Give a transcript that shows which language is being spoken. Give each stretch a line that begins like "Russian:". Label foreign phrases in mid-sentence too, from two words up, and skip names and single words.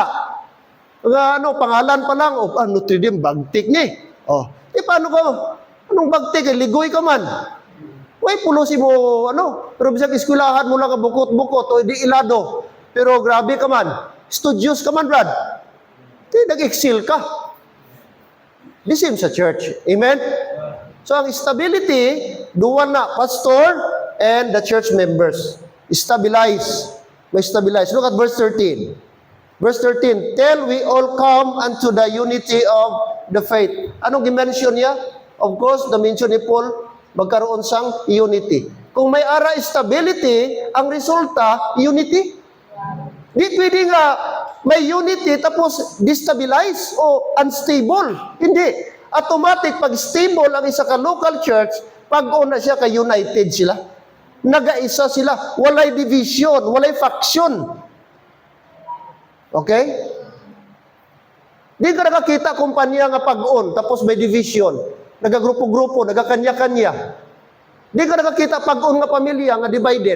Hiligaynon: Pangalan pa lang, Notre Dame, bagtik ni. Paano ka? Anong bagtik? Ligoy ka man. Way, pulosi mo, pero bisang eskwelahan mo lang bukot-bukot, o di ilado. Pero grabe ka man. Studious ka man, Brad. Nag-excel ka.
English: The same sa church. Amen?
Hiligaynon: So, ang stability, duwan na,
English: pastor and the church members. Stabilize. May stabilize. Look at verse 13. Verse 13, till we all come unto the unity of the faith.
Hiligaynon: Anong dimension niya?
English: Of course, the mention
Hiligaynon: ni Paul, magkaroon sang unity. Kung may ara stability, ang resulta, unity. Di pwede nga may unity tapos destabilize o unstable.
Filipino: Hindi.
Hiligaynon: Automatic, pag stable ang isa ka local church, pag-una siya kay united sila. Nagaisa sila. Walay division, walay faction. Okay? Di ka nakakita kumpanya nga pag-on, tapos may division. Nagagrupo-grupo, nagakanya-kanya. Di ka nakakita pag-on nga pamilya nga divided.